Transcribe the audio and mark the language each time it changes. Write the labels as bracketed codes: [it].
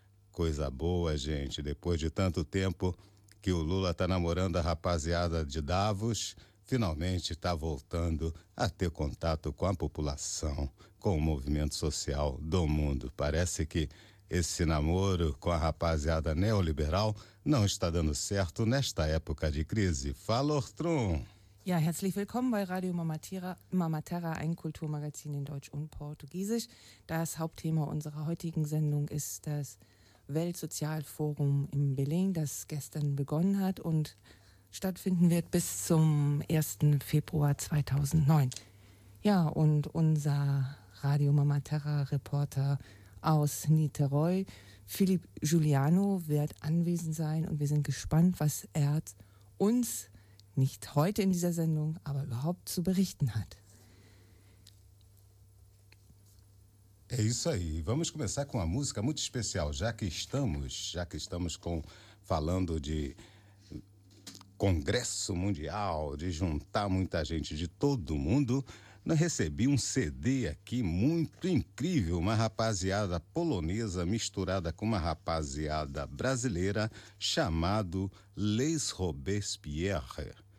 [pt] Coisa boa, gente. Depois de tanto tempo que o Lula está namorando a rapaziada de Davos, finalmente está voltando a ter contato com a população, com o movimento social do mundo. Parece que esse namoro com a rapaziada neoliberal não está dando certo nesta época de crise. Fala, Ortrum! [de] Ja, herzlich willkommen bei Radio Mama Terra, ein Kulturmagazin in Deutsch und Portugiesisch. Das Hauptthema unserer heutigen Sendung ist das Weltsozialforum in Belém, das gestern begonnen hat und stattfinden wird bis zum 1. Februar 2009. Ja, und unser Radio Mama Terra Reporter aus Niterói, Philipp Giuliano, wird anwesend sein und wir sind gespannt, was er uns nicht heute in dieser Sendung, aber überhaupt zu berichten hat. [pt] É isso aí. Vamos começar com uma música muito especial, já que estamos falando de Congresso Mundial, de juntar muita gente de todo mundo. Eu recebi um CD aqui muito incrível, uma rapaziada polonesa misturada com uma rapaziada brasileira chamado Les Robespierre.